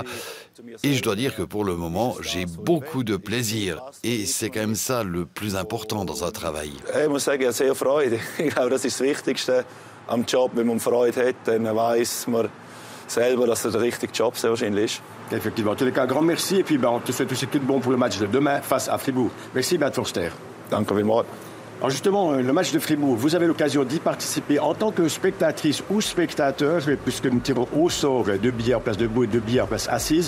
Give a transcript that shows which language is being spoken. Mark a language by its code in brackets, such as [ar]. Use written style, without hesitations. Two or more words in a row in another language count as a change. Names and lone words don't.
[fr] Et je dois dire que pour le moment, j'ai beaucoup de plaisir. Et c'est quand même ça le plus important dans un travail. [de] Ich muss sagen, ich habe sehr Freude. Ich glaube, das ist das Wichtigste am Job. Wenn man Freude hat, dann weiss man selber, dass es der richtige Job sehr wahrscheinlich ist. [fr] Effectivement. En tous les cas, un grand merci et puis on te souhaite aussi tout de bon pour le match de demain face à Fribourg. Merci Beat Forster. [de] Danke vielmals. [fr] Alors justement, le match de Fribourg, vous avez l'occasion d'y participer en tant que spectatrice ou spectateur, puisque nous tirons au sort 2 billets en place debout et 2 billets en place assise.